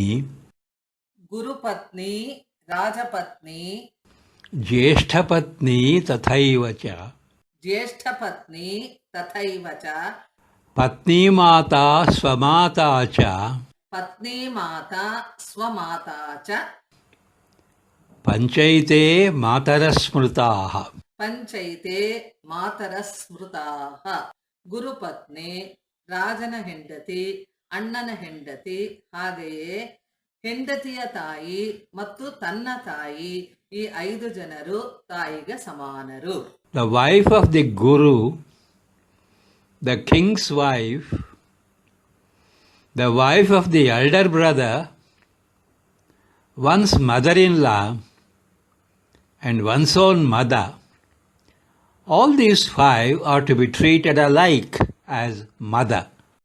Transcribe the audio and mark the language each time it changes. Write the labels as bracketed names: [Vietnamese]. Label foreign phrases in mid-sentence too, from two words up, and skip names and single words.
[Sanskrit] ಗುರುಪತ್ನಿ ರಾಜಪತ್ನಿ ಜ್ಯೇಷ್ಠಪತ್ನಿ ತಥೈವ ಚ ಜ್ಯೇಷ್ಠಪತ್ನಿ ತಥೈವ ಚ ಪತ್ನಿ ಮಾತಾ ಸ್ವಮಾತಾ ಚ ಪತ್ನಿ ಮಾತಾ ಸ್ವಮಾತಾ ಚ ಪಂಚೈತೆ ಮಾತರಸ್ಮೃತಾಃ ಪಂಚೈತೆ ಮಾತರ ಸ್ಮೃತಾಃ [Kannada] ಗುರುಪತ್ನಿ ರಾಜನ ಹೆಂಡತಿ ಅಣ್ಣನ ಹೆಂಡತಿ ಹಾಗೆಯೇ ಹೆಂಡತಿಯ ತಾಯಿ ಮತ್ತು ತನ್ನ ತಾಯಿ ಈ 5 ಜನರು ತಾಯಿಗೆ ಸಮಾನರು. [English] The wife of the Guru, the king's wife, the wife of the elder brother, one's mother-in-law, and one's own mother, all these 5 are to be treated alike as mother.